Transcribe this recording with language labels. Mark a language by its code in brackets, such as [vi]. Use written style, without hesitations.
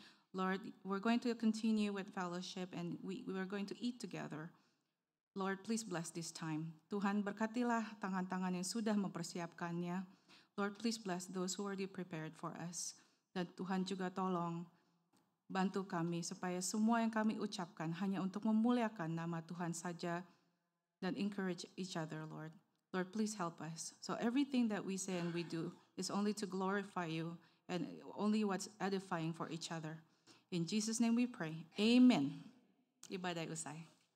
[en] Lord, we're going to continue with fellowship and we are going to eat together. Lord, please bless this time. [id] Tuhan berkatilah tangan-tangan yang sudah mempersiapkannya. [en] Lord, please bless those who already prepared for us. [id] Dan Tuhan juga tolong bantu kami supaya semua yang kami ucapkan hanya untuk memuliakan nama Tuhan saja dan [en] encourage each other, Lord. Lord, please help us. So everything that we say and we do is only to glorify you and only what's edifying for each other. In Jesus' name we pray. Amen. [id] Ibadah usai.